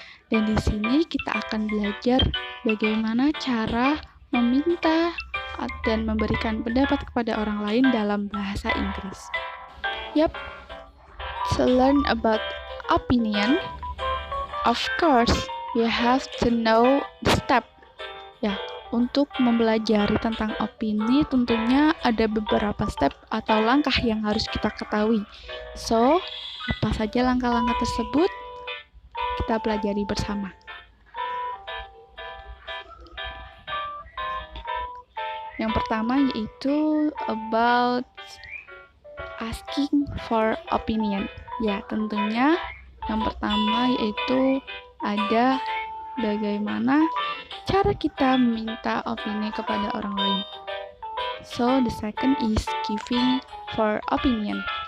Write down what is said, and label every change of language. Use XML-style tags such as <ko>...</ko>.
<id>Dan di sini kita akan belajar bagaimana cara meminta dan memberikan pendapat kepada orang lain dalam bahasa Inggris.</id> <en>Yap, to learn about opinion, of course, you have to know the step.</en> <id>Ya, untuk mempelajari tentang opini tentunya ada beberapa step atau langkah yang harus kita ketahui. So, apa saja langkah-langkah tersebut? Kita pelajari bersama. Yang pertama yaitu</id> <en>about asking for opinion.</en> <id>Ya, tentunya yang pertama yaitu ada bagaimana cara kita meminta opini kepada orang lain.</id> <en>So, the second is giving for opinion.</en>